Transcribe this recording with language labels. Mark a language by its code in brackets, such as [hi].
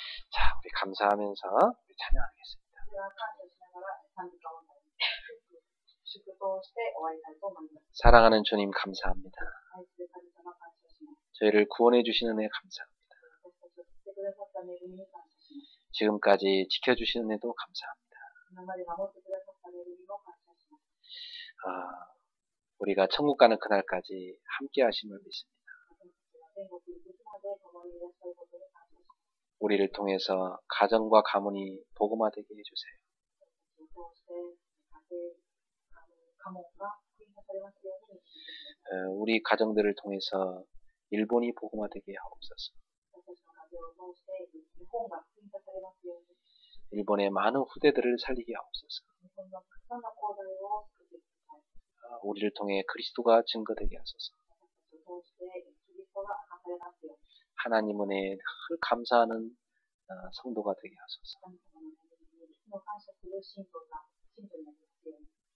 [ko] 자, 우리 감사하면서 우리 찬양하겠습니다. [ja] では感謝しながら賛美歌を歌います。祝福をして終わりたいと思います。 [ko] 사랑하는 주님 감사합니다. [ja] 愛する神様感謝します。 [ko] 저희를 구원해 주시는 은혜 감사합니다. [ja] 私たちを救ってくださった恵みに感謝します。 [ko] 지금까지 지켜주시는 은혜도 감사합니다. [ja] 今まで守ってくださった恵みも感謝します。 [ko] 우리가 천국 가는 그날까지 함께 하심을 믿습니다. [ja] 私たちが天国に行くまで共にいらっしゃることに感謝します。 [ko] 우리를 통해서 가정과 가문이 복음화되게 해주세요. [ja] 私たちを通して家庭、家門が福音化されますように導いてください。 [ko] 우리 가정들을 통해서 일본이 복음화되게 하옵소서. [ja] 私たちの家庭を通して日本が福音化されますように。 [ko] 일본의 많은 후대들을 살리게 하옵소서. [ja] 日本のたくさんの後代を救ってください。 [ko] 우리를 통해 그리스도가 증거되게 하소서. [ja] 私たちを通してキリストが明かされますように。 [ko] 하나님 은혜에 늘 감사하는 성도가 되게 하소서. [ja] 神様の恵みにいつも感謝する信徒になりますように。